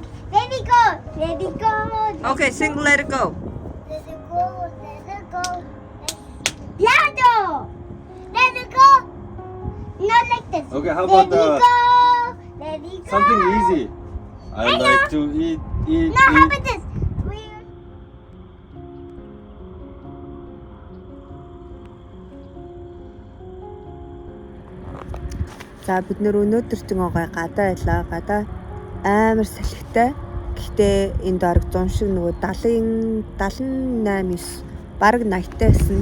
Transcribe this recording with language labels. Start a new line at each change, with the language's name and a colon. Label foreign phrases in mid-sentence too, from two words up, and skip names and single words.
English: Let it go. Let it go. okay, sing Let It Go. Let it go. Let it go. Louder. Let it go. Not like this. Okay, how Let about it go. Let it go. something easy? I know. like to eat. No, how about this?
Mongolian: За бид нөр өнөөдөр ч гой гадаа байлаа. Гадаа амар салхитай. Гэхдээ энэ дорог 100 шиг нөгөө 70 78 9 бараг 80-тай байсан.